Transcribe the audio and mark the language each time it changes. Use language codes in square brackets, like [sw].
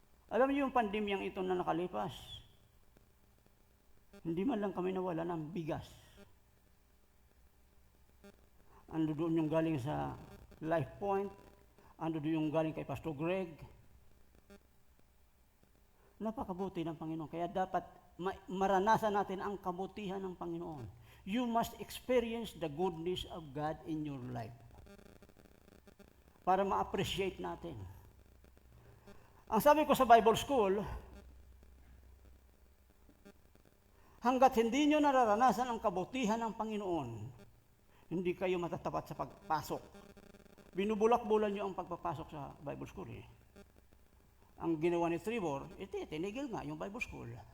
[tl] Alam niyo yung pandemyang ito na nakalipas, hindi man lang kami nawala ng bigas. Ando doon yung galing sa Life Point, ando doon yung galing kay Pastor Greg. Napakabuti ng Panginoon. Kaya dapat maranasan natin ang kabutihan ng Panginoon. [en] You must experience the goodness of God in your life. [tl] Para ma-appreciate natin. Ang sabi ko sa Bible School, hanggat hindi nyo nararanasan ang kabutihan ng Panginoon, hindi kayo matatapat sa pagpasok. Binubulak-bulan nyo ang pagpapasok sa Bible School eh. Ang ginawa ni Trevor, tinigil nga yung Bible School.